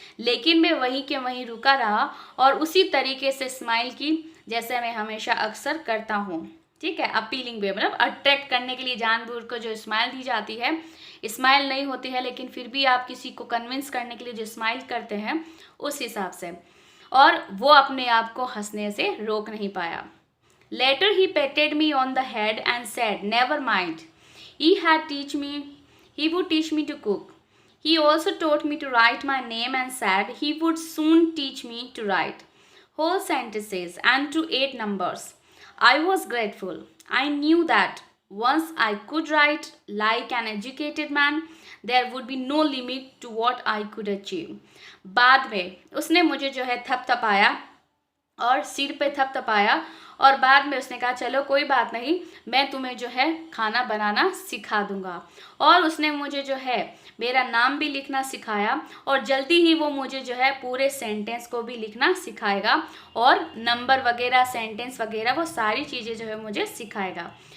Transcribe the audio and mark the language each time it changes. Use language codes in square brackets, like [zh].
[hi] लेकिन मैं वहीं के वहीं रुका रहा और उसी तरीके से स्माइल की जैसे मैं हमेशा अक्सर करता हूँ। ठीक है, अपीलिंग वे, मतलब अट्रैक्ट करने के लिए जानबूझ को जो स्माइल दी जाती है, स्माइल नहीं होती है लेकिन फिर भी आप किसी को कन्विंस करने के लिए जो स्माइल करते हैं, उस हिसाब से। और वो अपने आप को हंसने से रोक नहीं पाया। [en] Later he patted me on the head and said, "Never mind. He would teach me to cook. He also taught me to write my name and said he would soon teach me to write whole sentences and to add numbers." I was grateful. I knew that once I could write like an educated man, there would be no limit to what I could achieve. [hi] बाद में उसने मुझे जो है थपथपाया और सिर पे थपथपाया और बाद में उसने कहा चलो कोई बात नहीं, मैं तुम्हें जो है खाना बनाना सिखा दूंगा। और उसने मुझे जो है मेरा नाम भी लिखना सिखाया और जल्दी ही वो मुझे जो है पूरे सेंटेंस को भी लिखना सिखाएगा और नंबर वगैरह, सेंटेंस वगैरह, वो सारी चीज़ें जो है मुझे सिखाएगा।